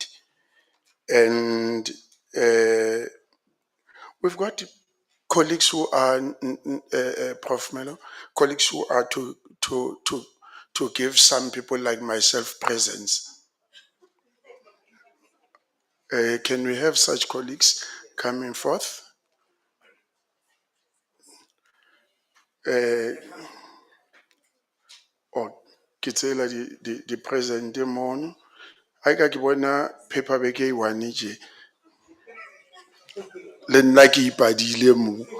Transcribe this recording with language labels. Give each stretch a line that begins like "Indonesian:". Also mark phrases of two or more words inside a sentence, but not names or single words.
English: And we've got colleagues who are, Prof. Mello, colleagues who are to give some people like myself presents. Can we have such colleagues coming forth?
Tswana: Ke tsela di present mono. Ha ka ke bona paperback e one je. Le nna ke ipadile mo.